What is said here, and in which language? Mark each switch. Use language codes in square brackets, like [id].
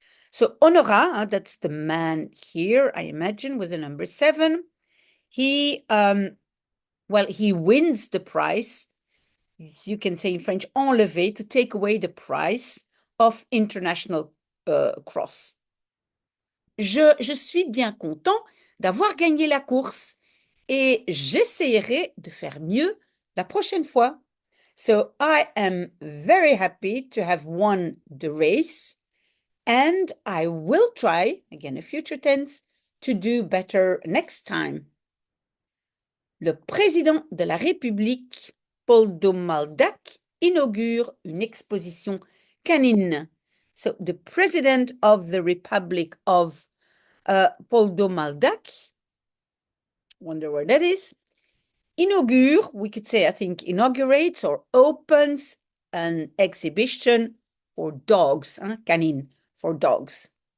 [en] So Honora, that's the man here, I imagine, with the number 7. He, he wins the prize. You can say in French, enlever, to take away the prize of International Cross. [fr] Je suis bien content d'avoir gagné la course et j'essaierai de faire mieux la prochaine fois. [en] So I am very happy to have won the race and I will try, again a future tense, to do better next time. [fr] Le président de la République, Paul Domaldac, inaugure une exposition canine. [en] So the president of the Republic of Paul Domaldac, wonder where that is, inaugure, we could say, I think, inaugurates or opens an exhibition for dogs, canine, for dogs.